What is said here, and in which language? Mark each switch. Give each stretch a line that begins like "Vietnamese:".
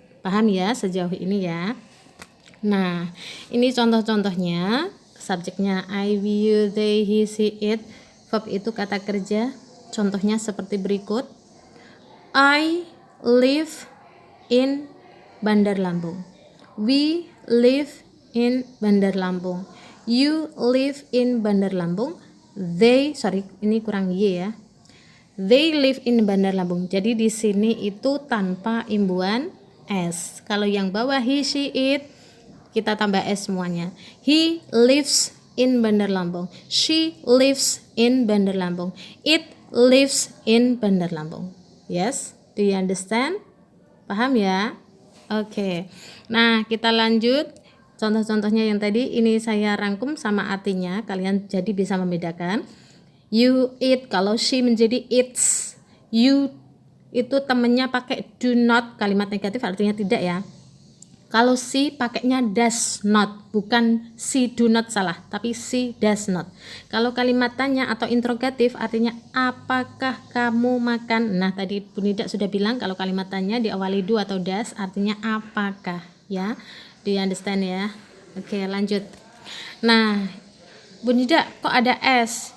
Indonesian: Paham ya sejauh ini ya? Nah, ini contoh-contohnya. subjeknya I, we, you, they, he, she, it. Verb itu kata kerja. Contohnya seperti berikut.
English: I live in Bandar Lampung. We live in Bandar Lampung. You live in Bandar Lampung.
Indonesian: Ini kurang y ya.
English: They live in Bandar Lampung.
Indonesian: Jadi di sini itu tanpa imbuhan s. Kalau yang bawah he, she, it, kita tambah s semuanya.
English: He lives in Bandar Lampung. She lives in Bandar Lampung. It lives in Bandar Lampung. Yes, do you understand?
Indonesian: Paham ya? Oke. Nah, kita lanjut. Contoh-contohnya yang tadi ini saya rangkum sama artinya, kalian jadi bisa membedakan. You eat, kalau she menjadi eats. You itu temennya pakai do not, kalimat negatif artinya tidak ya. Kalau she pakainya does not, bukan she do not, salah, tapi she does not. Kalau kalimat tanya atau interrogatif artinya apakah kamu makan. Nah, tadi Bu Nida sudah bilang kalau kalimat tanya diawali do atau does artinya apakah ya.
English: Do you understand
Indonesian: ya? Oke, lanjut. Nah, Bu Nida kok ada S?